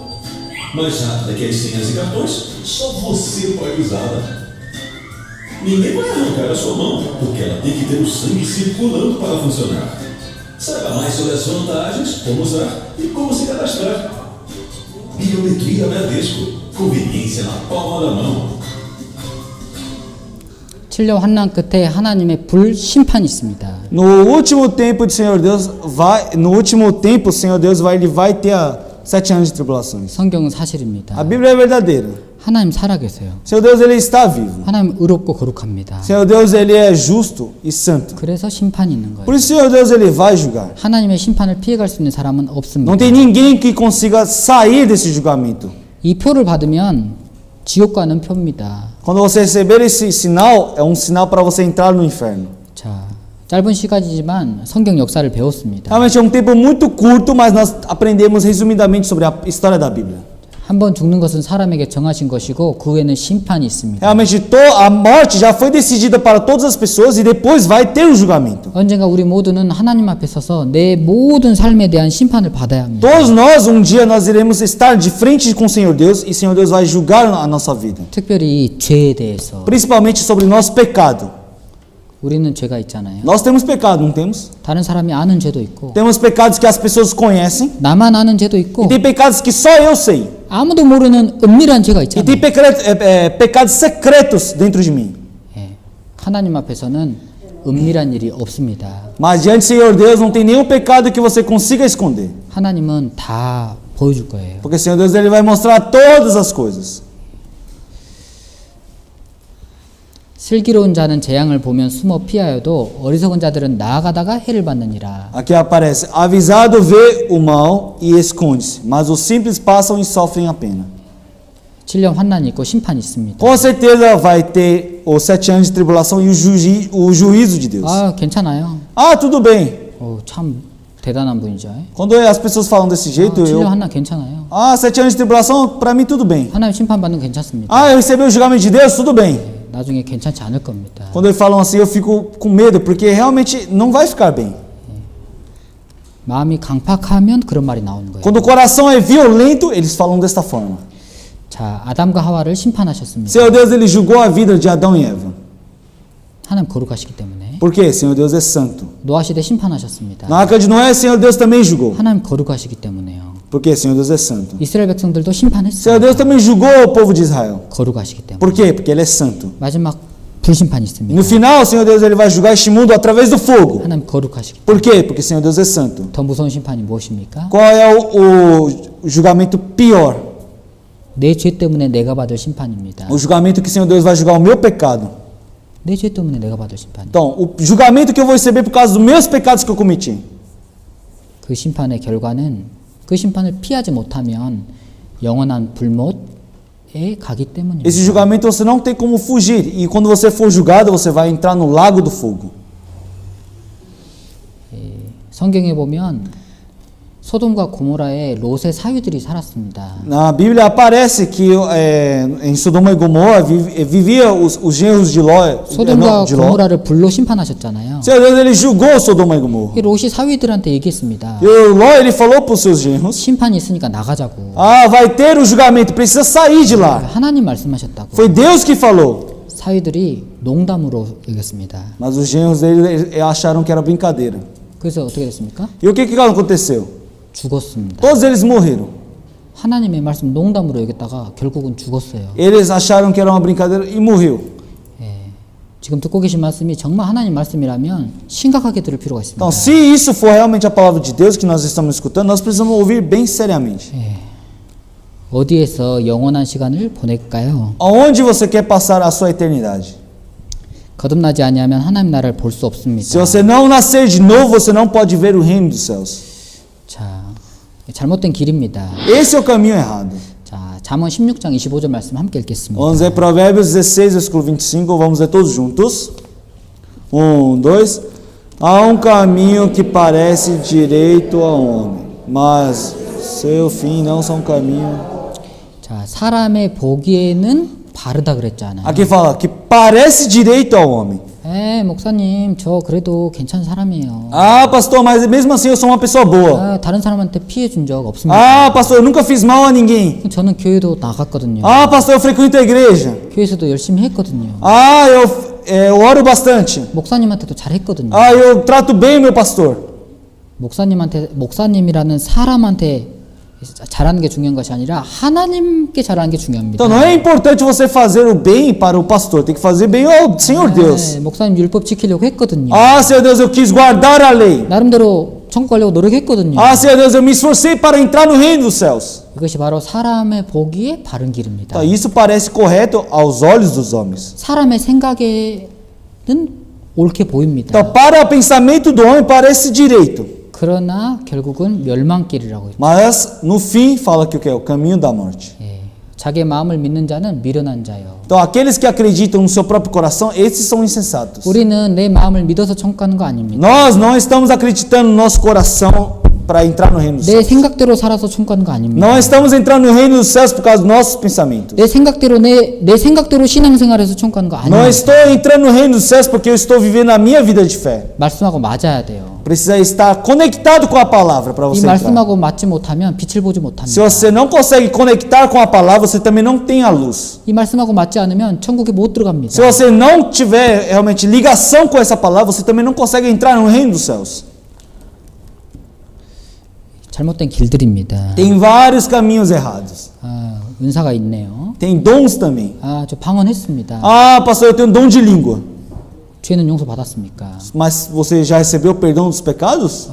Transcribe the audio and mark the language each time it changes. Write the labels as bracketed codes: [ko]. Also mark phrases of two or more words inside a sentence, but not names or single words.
[pt] Mais rápida que as senhas e cartões, só você pode usá-la. Ninguém vai arrancar a sua mão, porque ela tem que ter o sangue circulando para funcionar. Saiba mais sobre as vantagens, como usar e como se cadastrar. Biometria Bradesco. Conveniência na palma da mão. [ko] 7년 환난 끝에 하나님의 불심판이 있습니다. [pt] No último tempo do Senhor Deus no último tempo o Senhor Deus ele vai ter 7 anos de tribulações. [ko] 성경은 사실입니다. [pt] A Bíblia é verdadeira. [ko] 하나님 살아계세요. [pt] Senhor Deus ele está vivo. [ko] 하나님 의롭고 거룩합니다. [pt] Senhor Deus ele é justo e santo. [ko] 그래서 심판이 있는 거예요. [pt] Por isso Senhor Deus ele vai julgar. [ko] 하나님의 심판을 피해갈 수 있는 사람은 없습니다. [pt] Não tem ninguém que consiga sair desse julgamento. [ko] 이 표를 받으면 지옥 가는 표입니다. [pt] Quando você receber esse sinal, é um sinal para você entrar no inferno. [ko] 자, 짧은 시간이지만 성경 역사를 배웠습니다. [pt] Realmente é um tempo muito curto, mas nós aprendemos resumidamente sobre a história da Bíblia. [ko] 한 번 죽는 것은 사람에게 정하신 것이고 그 후에는 심판이 있습니다. [pt] Realmente a morte já foi decidida para todas as pessoas e depois vai ter o julgamento. [ko] 언젠가 우리 모두는 하나님 앞에 서서 내 모든 삶에 대한 심판을 받아야 합니다. [pt] Todos nós, um dia, nós iremos estar de frente com o Senhor Deus e o Senhor Deus vai julgar a nossa vida. [ko] 특별히 죄에 대해서. [pt] Principalmente sobre o nosso pecado. [ko] 우리는 죄가 있잖아요. [pt] Nós temos pecado, não temos? [ko] 다른 사람이 아는 죄도 있고 [pt] Temos pecados que as pessoas conhecem [ko] 나만 아는 죄도 있고 [pt] e tem pecados que só eu sei. [ko] 아무도 모르는 은밀한 죄가 [pt] E tem 있잖아요. pecados secretos dentro de mim. [ko] 예. 하나님 앞에서는 은밀한 일이 없습니다. [pt] Mas diante do Senhor Deus não tem nenhum pecado que você consiga esconder. [ko] 하나님은 다 보여줄 거예요. [pt] Porque o Senhor Deus ele vai mostrar todas as coisas. [ko] 슬기로운 자는 재앙을 보면 숨어 피하여도 어리석은 자들은 나아가다가 해를 받느니라. [pt] Aqui aparece: avisado vê o mal e esconde-se, mas os simples passam e sofrem a pena. [ko] 7년 환난이 있고 심판이 있습니다. [pt] Com certeza vai ter os 7 anos de tribulação e o juízo de Deus. [ko] 아, 괜찮아요. [pt] Ah, tudo bem. [ko] 참 대단한 분이죠. [pt] Quando as pessoas falam desse jeito, [ko] 7년 eu. 환난 괜찮아요. [pt] Ah, 7 anos de tribulação, para mim tudo bem. [ko] 하나님 심판받는 거 괜찮습니다. [pt] Ah, eu recebi o julgamento de Deus, tudo bem. [ko] 나중에 괜찮지 않을 겁니다. [pt] Quando eles falam assim, eu fico com medo, porque realmente não vai ficar bem. [ko] 마음이 강팍하면 그런 말이 나오는 거예요. [pt] Quando o coração é violento, eles falam desta forma. [ko] 자, 아담과 하와를 심판하셨습니다. [pt] Senhor Deus, ele julgou a vida de Adão e Eva. [ko] 하나님 거룩하시기 때문에. [pt] Por quê? Senhor Deus é santo. [ko] 노아 시대 심판하셨습니다. [pt] Na arca de Noé, Senhor Deus também julgou. [ko] 하나님 거룩하시기 때문에요. [pt] Por quê? Senhor Deus é santo. [ko] 이스라엘 백성들도 Senhor 심판했어요. [pt] Deus também julgou o povo de Israel. [ko] 거룩하시기 때문에. [pt] Por quê? Porque ele é santo. [ko] 마지막 불심판이 있습니다. [pt] No final, o Senhor Deus ele vai julgar este mundo através do fogo. [ko] 하나님 거룩하시기 때문에. [pt] Por quê? Porque o Senhor Deus é santo. [ko] 더 무서운 심판이 무엇입니까? [pt] Qual é o julgamento pior? [ko] 내 죄 때문에 내가 받을 심판입니다. [pt] O julgamento que o Senhor Deus vai julgar o meu pecado. [ko] 내 죄 때문에 내가 받을 심판. [pt] Então, o julgamento que eu vou receber por causa dos meus pecados que eu cometi. [ko] 그 심판의 결과는 그 심판을 피하지 못하면 영원한 불못에 가기 때문입니다. [pt] Esse julgamento você não tem como fugir. E quando você for julgado, você vai entrar no lago do fogo. [ko] 성경에 보면 소돔과 고모라에 롯의 사위들이 살았습니다. [pt] Na Bíblia aparece que em Sodoma e Gomorra vivia os genros de Ló. [ko] 소돔과 [pt] de Ló. [ko] 고모라를 불로 심판하셨잖아요. [pt] Senhor Deus ele julgou Sodoma e Gomorra. [ko] 이 롯이 사위들한테 얘기했습니다. [pt] E o Ló ele falou para os seus genros: [ko] 심판이 있으니까 나가자고. [pt] ah, vai ter o julgamento, precisa sair de lá. [ko] 하나님 말씀하셨다고. [pt] Foi Deus que falou. [ko] 사위들이 농담으로 얘기했습니다. [pt] Mas os genros dele acharam que era brincadeira. [ko] 그래서 어떻게 됐습니까? [pt] E o que aconteceu? [ko] 죽었습니다. [pt] Todos eles morreram. [ko] 하나님의 말씀 농담으로 얘기했다가 결국은 죽었어요. [pt] Eles acharam que era uma brincadeira e morreu. [ko] 지금 듣고 계신 말씀이 정말 하나님 말씀이라면 심각하게 들을 필요가 있습니다. [pt] Então, se isso for realmente a palavra de Deus que nós estamos escutando, nós precisamos ouvir bem seriamente. [ko] 어디에서 영원한 시간을 보낼까요? [pt] Aonde você quer passar a sua eternidade? [ko] 거듭나지 아니하면 하나님 나라를 볼 수 없습니다. [pt] Se você não nascer de novo, você não pode ver o reino dos céus. [ko] 자, 잘못된 길입니다. [pt] Esse é o caminho errado. [ko] 자, 잠언 16장 25절 말씀 함께 읽겠습니다. [pt] Vamos ler Provérbios 16, versículo 25, vamos ler todos juntos. 1, 2. Há caminho que parece direito ao homem, mas seu fim não são caminho. [ko] 자, 사람의 보기에는 바르다 그랬잖아요. [pt] Aqui fala que parece direito ao homem, [ko] 목사님, 저 그래도 괜찮은 사람이에요. [pt] Ah, pastor, mas mesmo assim eu sou uma pessoa boa. [ko] 다른 사람한테 피해 준 적 없습니다. [pt] Ah, pastor, eu nunca fiz mal a ninguém. [ko] 저는 교회도 나갔거든요. [pt] Ah, pastor, eu frequento a igreja. [ko] 교회에서도 열심히 했거든요. [pt] Ah, eu oro bastante. [ko] 목사님한테도 잘했거든요. [pt] Ah, eu trato bem o meu pastor. [ko] 목사님이라는 사람한테 잘하는 게 중요한 것이 아니라 하나님께 잘하는 게 중요합니다. [pt] Então não é importante você fazer o bem para o pastor, tem que fazer bem ao Senhor Deus. [ko] 목사님 율법 지키려고 했거든요. [pt] Ah, Senhor Deus, eu quis guardar a lei. [ko] 나름대로 천국 가려고 노력했거든요. [pt] Ah, Senhor Deus, eu me esforcei para entrar no reino dos céus. [ko] 이것이 바로 사람의 보기에 바른 길입니다. [pt] Então, isso parece correto aos olhos dos homens. [ko] 사람의 생각에는 옳게 보입니다. [pt] Então, para o pensamento do homem parece direito, [ko] 그러나 결국은 멸망길이라고 해요. [pt] mas no fim fala que o que é o caminho da morte. [ko] 자기의 마음을 믿는 자는 미련한 자요. [pt] Então, aqueles que acreditam no seu próprio coração, esses são insensatos. [ko] 우리는 내 마음을 믿어서 천국 가는 거 아닙니다. [pt] Nós não estamos acreditando no nosso coração para entrar no reino dos 내 céus. [ko] 생각대로 살아서 천국 가는 거 아닙니다. [pt] Não estamos entrando no reino dos céus por causa dos nossos pensamentos. [ko] 내 생각대로 신앙생활에서 천국 가는 거 Não 아닙니다. [pt] estou entrando no reino dos céus porque eu estou vivendo a minha vida de fé. [ko] 말씀하고 맞아야 돼요. [pt] Precisa estar conectado com a palavra para 이 você entrar. [ko] 말씀하고 맞지 못하면 빛을 보지 Se 못합니다. [pt] você não consegue conectar com a palavra, você também não tem a luz. [ko] 이 말씀하고 맞지 않으면 천국에 못 들어갑니다. [pt] Se você não tiver realmente ligação com essa palavra, você também não consegue entrar no reino dos céus. [ko] 잘못된 길들입니다. [pt] Tem vários caminhos errados. [ko] 은사가 있네요. [pt] Tem dons também. [ko] 저 방언했습니다. [pt] Ah, pastor, eu tenho dom de língua. [ko] 죄는 용서 받았습니까? [pt] Mas você já recebeu o perdão dos pecados?